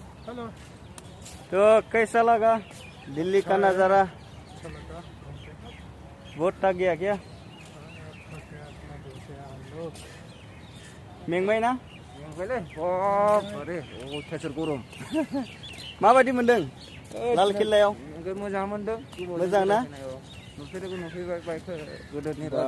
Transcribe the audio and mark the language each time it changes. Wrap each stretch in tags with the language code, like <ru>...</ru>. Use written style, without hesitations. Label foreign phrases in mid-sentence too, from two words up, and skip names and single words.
<hi>तो कैसा लगा दिल्ली का नज़ारा? बहुत थक गया क्या?</hi> <brx>मेंबाय ना? माबायदि मोनदों लाल किल्लायाव? मोजां मोनदों। मोजां ना? नुफेरैखौ नुफैबाय गोदोनि</brx>